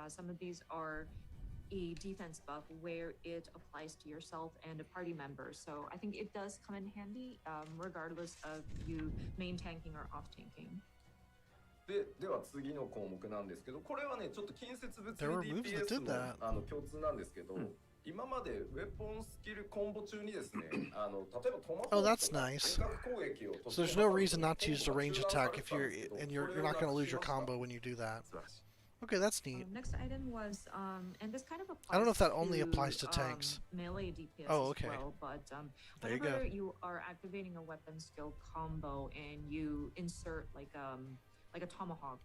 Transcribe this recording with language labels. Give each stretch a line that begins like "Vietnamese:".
English: Some of these are a defense buff where it applies to yourself and a party member. So I think it does come in handy regardless of you main tanking or off tanking.
Japanese: では次の項目なんですけど、これはねちょっと近接物理 DPS の共通なんですけど、今までウェポンスキルコンボ中にですね、例えばトマホーク
English: Oh, that's nice. So there's no reason not to use the range attack if you're not going to lose your combo when you do that. Okay, that's neat. Next item was, and this kind of applies I don't know if that only applies to tanks. Melee DPS Oh, okay. as well, but There you whenever go. you are activating a weapon skill combo and you insert like a tomahawk.